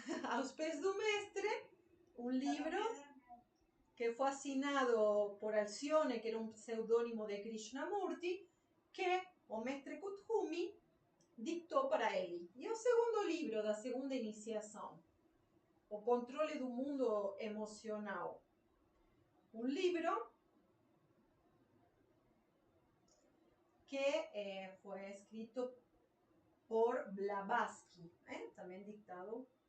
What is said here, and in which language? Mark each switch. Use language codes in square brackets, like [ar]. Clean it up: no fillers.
[es] Aos Pés do Mestre, un libro que fue asignado por Alcione, que era un seudónimo de Krishnamurti, que o mestre Kuthumi dictou para ele. [pt] E o segundo livro da segunda iniciação, O Controle do Mundo Emocional. [es] Un libro que fue escrito por Blavatsky, también dictado.